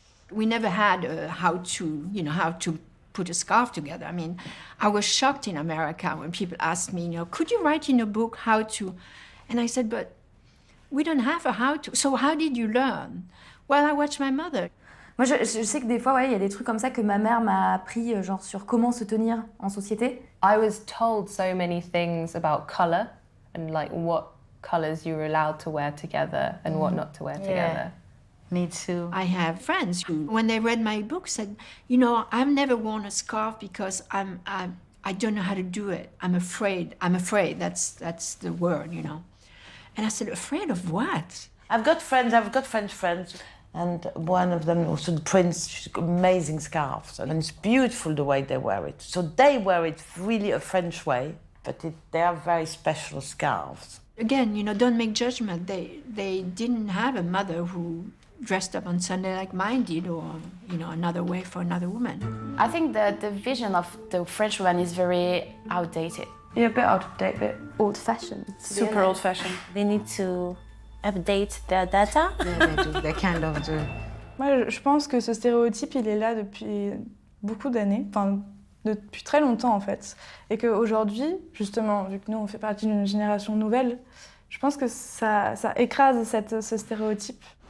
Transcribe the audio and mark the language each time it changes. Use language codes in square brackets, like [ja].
[en] We never had a how to put a scarf together. I mean, I was shocked in America when people asked me, could you write in a book how to? And I said, but we don't have a how to. So how did you learn? Well, I watched my mother. [fr] Moi, je sais que des fois, il y a des trucs comme ça que ma mère m'a appris, genre sur comment se tenir en société. [en] I was told so many things about colour and like what colours you were allowed to wear together and what not to wear together. Me too. I have friends who, when they read my book, said, I've never worn a scarf because I don't know how to do it. I'm afraid. That's the word, And I said, afraid of what? I've got French friends, and one of them also the Prince. She's got amazing scarves, and it's beautiful the way they wear it. So they wear it really a French way, but they are very special scarves. Again, don't make judgment. They didn't have a mother who dressed up on Sunday like mine did, or another way for another woman. I think that the vision of the French woman is very outdated. Yeah, a bit out of date, a bit old-fashioned. Super old-fashioned. They need to update their data. Yeah, they do. They kind of do. [fr] Moi, je pense que ce stéréotype, il est là depuis beaucoup d'années, enfin depuis très longtemps en fait, et qu'aujourd'hui, justement, vu que nous on fait partie d'une génération nouvelle, je pense que ça écrase ce stéréotype.